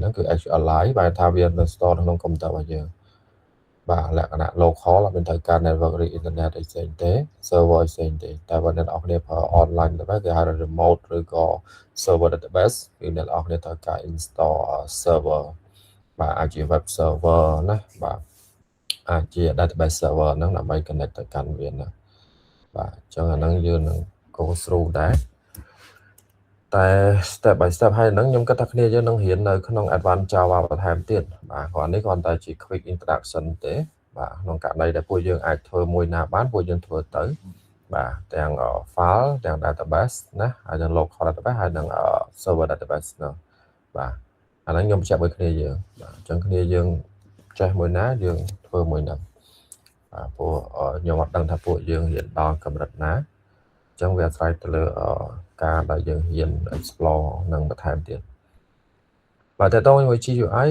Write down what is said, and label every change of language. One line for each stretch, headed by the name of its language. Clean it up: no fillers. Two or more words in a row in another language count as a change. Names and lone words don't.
Khmer: ហ្នឹងគឺ SQLite បាទថាវានៅ store ក្នុង computer របស់យើងបាទលក្ខណៈ local អត់មានត្រូវការ network ឬ internet អីផ្សេងទេ server ផ្សេងទេតែបើអ្នកនរគ្នាប្រើ
English: online database
Khmer: គេហៅថា remote ឬក៏
English: server database
Khmer: គឺអ្នកនរគ្នាត្រូវការ
English: install server
Khmer: បាទអាចជា
English: web server
Khmer: ណាបាទអាចជា
English: database server
Khmer: ហ្នឹងដើម្បី connect ទៅកាន់វាណាបាទអញ្ចឹងអាហ្នឹងយើងនឹង
English: go through
Khmer: ដែរតែ
English: step by
Khmer: step ហើយហ្នឹងខ្ញុំគិតថាគ្នាយើងនឹងរៀននៅក្នុង
English: advanced Java
Khmer: បន្ថែមទៀតបាទគ្រាន់នេះគ្រាន់តែជា
English: quick introduction
Khmer: ទេបាទក្នុងករណីដែលពួកយើងអាចធ្វើមួយណាបានពួកយើងធ្វើទៅបាទទាំង file ទាំង database ណាហើយទាំង
English: local database
Khmer: ហើយនិង
English: server database
Khmer: ហ្នឹងបាទអាហ្នឹងខ្ញុំបញ្ជា ក់មួយគ្នាយើងបាទអញ្ចឹងគ្នាយើងចេះមួយណាយើងធ្វើមួយហ្នឹងបាទព្រោះខ្ញុំអត់ដឹងថាពួកយើងរៀនដល់កម្រិតណាអញ្ចឹងវាអាស្រ័យទៅលើការដែលយើងហ៊ាន explore នឹងបន្ថែមទៀតបាទតើតើជាមួយ GUI